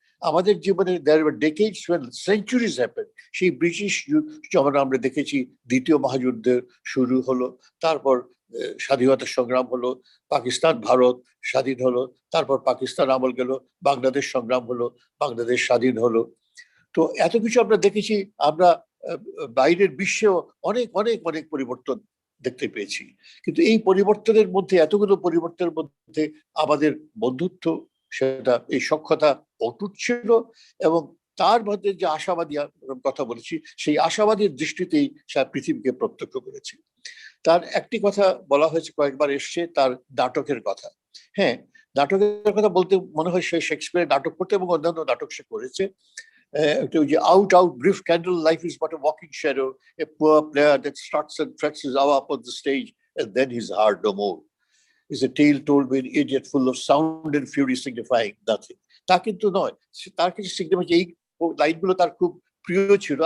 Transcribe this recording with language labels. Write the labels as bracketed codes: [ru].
[bn] আমাদের জীবনে [en] there were decades when centuries happen. [bn] সেই ব্রিটিশ যখন আমরা দেখেছি দ্বিতীয় মহাযুদ্ধের শুরু হলো, তারপর স্বাধীনতা সংগ্রাম হলো, পাকিস্তান ভারত স্বাধীন হলো, তারপর পাকিস্তান আমল গেল, বাংলাদেশ সংগ্রাম হলো, বাংলাদেশ স্বাধীন হলো। তো এত কিছু আমরা দেখেছি। আমরা বাইরের বিশ্বেও অনেক অনেক অনেক পরিবর্তন দেখতে পেয়েছি, কিন্তু এই পরিবর্তনের মধ্যে, এতগুলো পরিবর্তনের মধ্যে আমাদের বন্ধুত্ব, সেটা এই সখ্যতা অটুট ছিল। এবং তার মধ্যে যে আশাবাদী কথা বলেছি, সেই আশাবাদীর দৃষ্টিতেই সে পৃথিবীকে প্রত্যক্ষ করেছে। তার একটি কথা বলা হয়েছে, কয়েকবার এসছে, তার নাটকের কথা। হ্যাঁ, নাটকের কথা বলতে মনে হয় সে শেক্সপিয়ারের নাটক করতে এবং অন্যান্য নাটক সে করেছে। [en] Out, brief candle, life is but a walking shadow, a poor player that struts and frets his hour upon the stage, and then his heart no more. Is a tale told by an idiot full of sound and fury signifying nothing. [bn] তা কিন্তু নয়, তার কিছু signify, এই লাইনগুলো তার খুব প্রিয় ছিল।